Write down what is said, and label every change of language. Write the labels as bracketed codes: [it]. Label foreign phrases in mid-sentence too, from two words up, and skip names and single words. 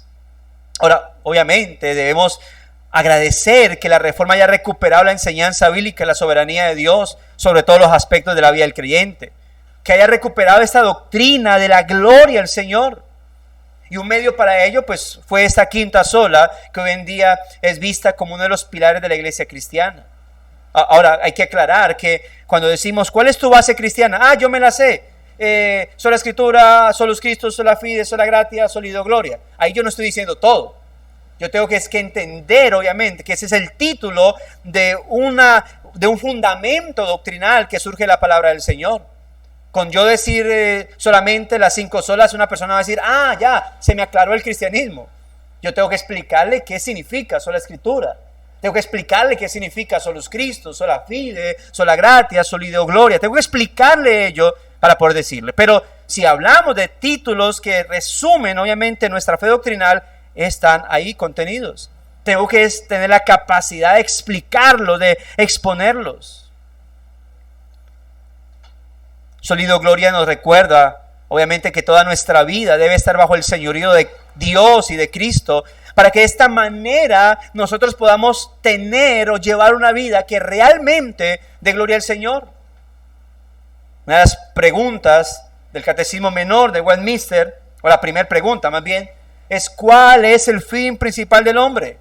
[es] Ahora, obviamente debemos agradecer que la Reforma haya recuperado la enseñanza bíblica, la soberanía de Dios sobre todos los aspectos de la vida del creyente, que haya recuperado esta doctrina de la gloria del Señor. Y un medio para ello pues fue esta quinta sola, que hoy en día es vista como uno de los pilares de la iglesia cristiana. Ahora hay que aclarar que cuando decimos ¿cuál es tu base cristiana? Yo me la sé. Sola escritura, [la] solus Christus, sola fide, sola gratia, soli Deo gloria. [es] Ahí yo no estoy diciendo todo. Yo tengo que entender, obviamente, que ese es el título de un fundamento doctrinal que surge de la palabra del Señor. Con yo decir solamente las 5 solas, una persona va a decir, ya, se me aclaró el cristianismo. Yo tengo que explicarle qué significa sola escritura. Tengo que explicarle qué significa [la] solus Christus, sola fide, sola gratia, soli Deo gloria. [es] Tengo que explicarle ello para poder decirle. Pero si hablamos de títulos que resumen obviamente nuestra fe doctrinal, están ahí contenidos. Tengo que tener la capacidad de explicarlos, de exponerlos. [la] Soli Deo gloria [es] nos recuerda obviamente que toda nuestra vida debe estar bajo el señorío de Dios y de Cristo, para que de esta manera nosotros podamos tener o llevar una vida que realmente dé gloria al Señor. Una de las preguntas del Catecismo Menor de Westminster, o la primera pregunta más bien, es ¿cuál es el fin principal del hombre?